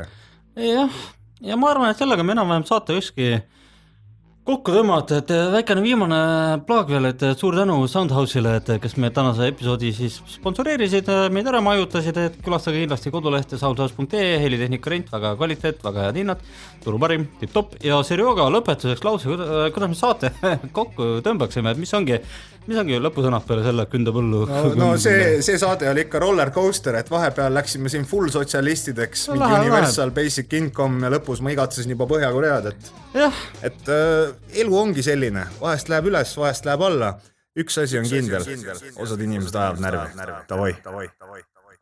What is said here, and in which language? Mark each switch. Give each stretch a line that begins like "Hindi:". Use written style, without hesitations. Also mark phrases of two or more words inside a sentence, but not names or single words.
Estonian: Jah, ja ma arvan, et sellega me enam-vähem saate ükski kokku tõmmata, et väikene viimane plaag veel, et suur tänu Soundhouse'ile, et kes me tänase episoodi siis sponsoreerisid, meid ära majutasid, et külastage kindlasti kodulehte soundhouse.ee, helitehnika rent, väga kvaliteet, väga head hinnad, turu parim, tipp-topp ja Serjoga lõpetuseks lause, kuidas me saate kokku tõmbaksime, et mis ongi lõpusõnad peale selle kündapõllu? No see saade oli ikka
English: roller coaster,
Estonian: et vahepeal läksime siin full sotsialistideks, mingi
English: universal basic income
Estonian: ja lõpus ma igatsesin juba Põhja-Koread, et elu ongi selline, vahest läheb üles, vahest läheb alla, üks asi on kindel, osad inimesed ajavad närvi, davai.